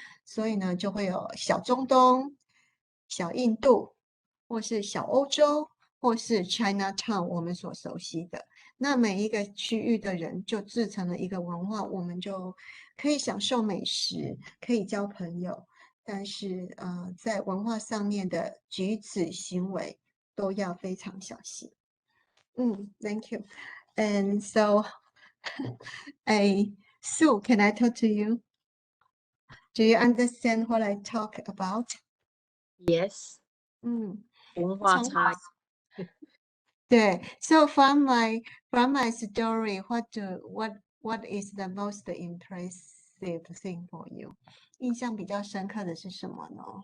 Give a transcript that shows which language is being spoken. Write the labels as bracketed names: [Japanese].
[Chinese] 所以呢，就会有小中东、小印度，或是小欧洲，或是 Chinatown 我们所熟悉的。那每一个区域的人就制成了一个文化，我们就可以享受美食，可以交朋友，但是在文化上面的举止行为都要非常小心。 [English] Thank you. And so, Sue, can I talk to you? Do you understand what I talk about? [Chinese] Yes. 文化差异。 [English] 对 So from my story, what is the most impressive thing for you? [Chinese] 印象比较深刻的是什么呢？